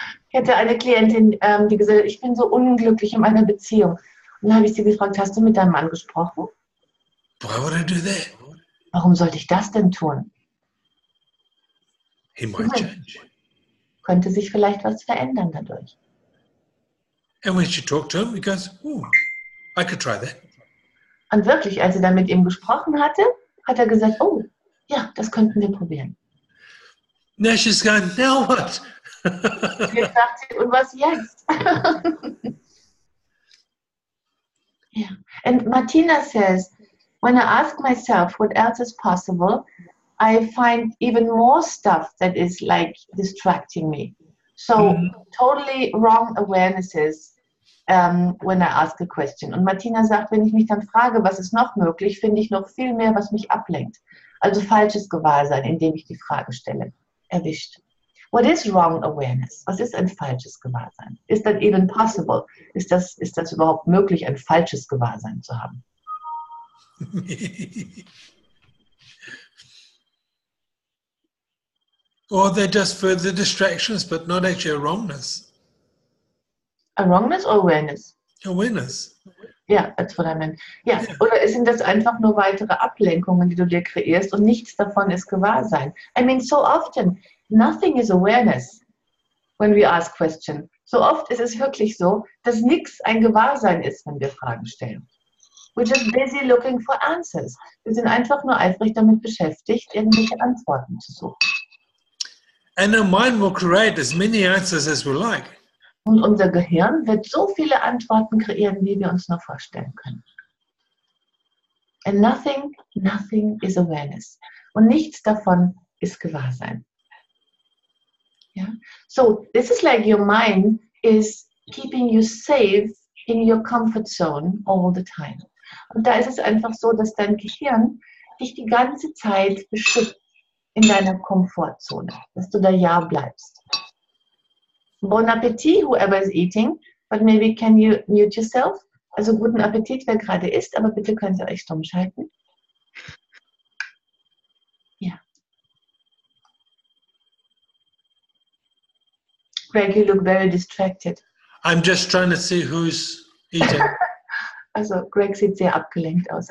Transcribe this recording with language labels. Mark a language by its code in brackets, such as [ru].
[de] Ich hatte eine Klientin, die gesagt hat, ich bin so unglücklich in meiner Beziehung. Und dann habe ich sie gefragt, hast du mit deinem Mann gesprochen? [en] Why would I do that? [de] Warum sollte ich das denn tun? [en] He might change. [de] Könnte sich vielleicht was verändern dadurch. [en] And when she talked to him, he goes, I could try that. [de] Und wirklich, als sie dann mit ihm gesprochen hatte, hat er gesagt, oh, ja, das könnten wir probieren. [en] Now she's going, now what? [de] Jetzt sagt sie, und was jetzt? [en] Yeah. And Martina says, when I ask myself what else is possible, I find even more stuff that is like distracting me. So totally wrong awarenesses when I ask a question. [de] Und Martina sagt, wenn ich mich dann frage, was ist noch möglich, finde ich noch viel mehr, was mich ablenkt. Also falsches Gewahrsein, indem ich die Frage stelle, erwischt. [en] What is wrong awareness? [de] Was ist ein falsches Gewahrsein? [en] Is that even possible? [de] Ist das überhaupt möglich, ein falsches Gewahrsein zu haben? [en] Or they're just further distractions, but not actually a wrongness. A wrongness or awareness? Awareness. Ja, that's what I meant. [de] Ja, oder sind das einfach nur weitere Ablenkungen, die du dir kreierst und nichts davon ist Gewahrsein? [en] I mean, so often, nothing is awareness when we ask questions. [de] So oft ist es wirklich so, dass nichts ein Gewahrsein ist, wenn wir Fragen stellen. [en] We're just busy looking for answers. [de] Wir sind einfach nur eifrig damit beschäftigt, irgendwelche Antworten zu suchen. [en] And our mind will create as many answers as we like. [de] Und unser Gehirn wird so viele Antworten kreieren, wie wir uns nur vorstellen können. [en] And nothing is awareness. [de] Und nichts davon ist Gewahrsein. [en] Yeah? So, this is like your mind is keeping you safe in your comfort zone all the time. [de] Und da ist es einfach so, dass dein Gehirn dich die ganze Zeit beschützt in deiner Komfortzone, dass du da ja bleibst. [en] Bon Appetit, whoever is eating, but maybe can you mute yourself? [de] Also guten Appetit, wer gerade isst, aber bitte können Sie euch stumm schalten. Ja. [en] Greg, you look very distracted. I'm just trying to see who's eating. [de] Also Greg sieht sehr abgelenkt aus.